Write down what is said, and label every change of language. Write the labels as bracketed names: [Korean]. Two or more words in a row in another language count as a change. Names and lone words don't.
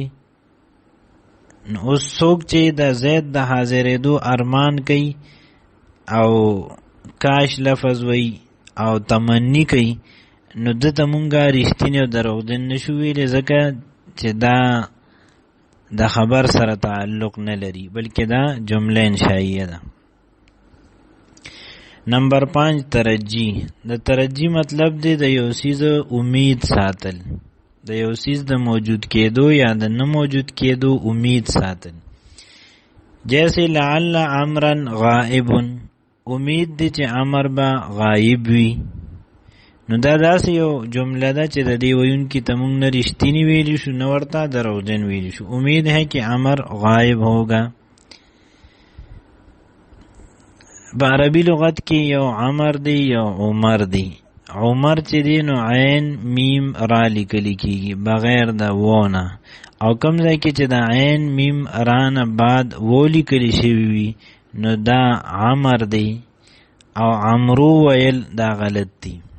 [Pashto] نو اوس څوک چې د زید د حاضرېدو ارمان کوي او کاش لفظ وی او تمنی کوي، نو دته مونږه رښتینی او دروغجن نشو ویلی، ځکه چې دا د خبر سره تعلق نه لري بلکې دا جمله انشائیه ده. نمبر 5 ترجی. د ترجی مطلب دی د یو څیز امید ساتل. د یو سیز د موجود کېدو یا د نه موجود کېدو امید ساتل. جیسے [Arabic] لعل عمرا غائب، [Pashto] امید دی چې عمر به غائب وي. نو دا داسې یو جمله ده چې د دې ویونکي ته موږ نه رښتینی ویلی شو نه ورته دروغجن ویلی شو. [Urdu] امید ہے کہ عمر غائب ہوگا. [Pashto] په عربي لغت کې یو عمر دی یو عمر دی. عمر چې دی نو عین میم را لیکل کېږي بغیر د وونه، او کوم ځای کې چې د عین میم را نه بعد و لیکل شوي وي نو دا عمر دی، او عمرو ویل دا غلط دی.